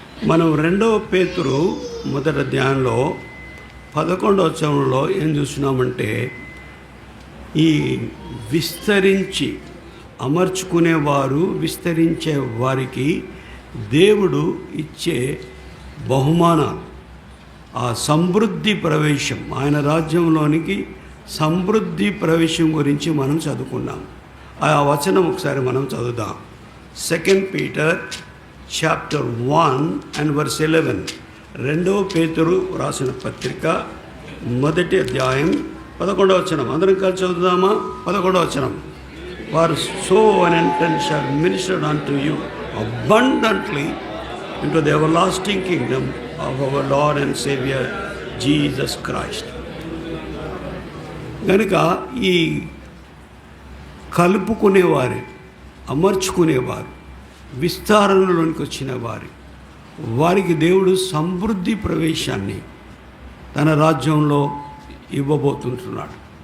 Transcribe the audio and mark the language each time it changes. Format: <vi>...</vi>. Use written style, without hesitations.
<te>మనం 2 పేతురు మొదటి అధ్యాయంలో 11వ వచనంలో ఏం చూస్తున్నామంటే, ఈ విస్తరించి అమర్చుకునేవారు, విస్తరించే వారికి దేవుడు ఇచ్చే బహుమానాలు, ఆ సమృద్ధి ప్రవేశం, ఆయన రాజ్యంలోనికి సమృద్ధి ప్రవేశం గురించి మనం చదువుకున్నాం.</te> <en>ఆ వచనం ఒకసారి మనం చదువుదాం. 2 Peter chapter 1 and verse 11.</en> <te>2 పేతురు రాసిన పత్రిక మొదటి అధ్యాయం 11వ వచనం. అందరం కలిసి చదువుదామా? 11వ వచనం.</te> <en>For so an entrance shall minister unto you abundantly into the everlasting kingdom of our Lord and Savior Jesus Christ.</en> <te>కనుక ఈ కలుపుకునేవారు, అమర్చుకునేవారు, విస్తారణలోనికి వచ్చిన వారికి దేవుడు సమృద్ధి ప్రవేశాన్ని తన రాజ్యంలో ఇవ్వబోతుంటున్నాడు.</te>